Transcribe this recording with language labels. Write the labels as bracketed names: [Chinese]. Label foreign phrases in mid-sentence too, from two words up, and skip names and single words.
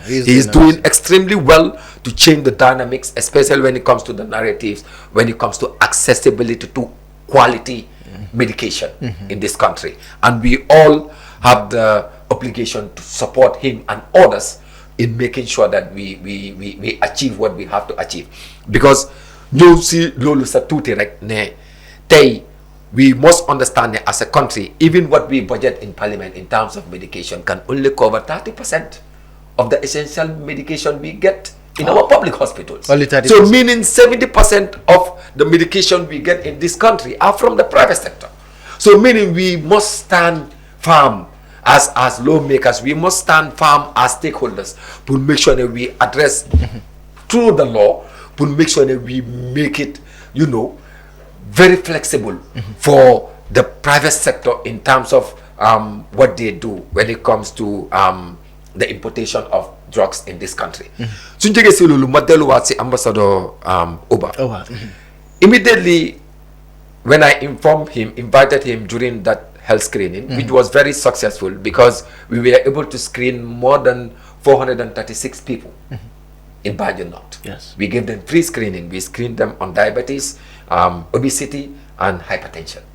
[English] He is doing extremely well to change the dynamics, especially when it comes to the narratives, when it comes to accessibility to quality medication in this country, and we all have the obligation to support him and others in making sure that we achieve what we have to achieve. Because you see [Wolof] lolu sa tuuti rek ne tay [English] we must understand that as a country, even what we budget in parliament in terms of medication can only cover 30% of the essential medication we get in our public hospitals. Only 30%. So meaning 70% of the medication we get in this country are from the private sector. So meaning we must stand firm as lawmakers, we must stand firm as stakeholders to make sure that we address through the law, to make sure that we make it, very flexible for the private sector in terms of what they do when it comes to the importation of drugs in this country. [Wolof] Suñ jógee si loolu ma delluwaat si Ambassador Oba. [English] Immediately when I invited him during that health screening, which was very successful because we were able to screen more than 436 people in Banjul North. Yes. We gave them free screening. We screened them on diabetes, obesity, and hypertension.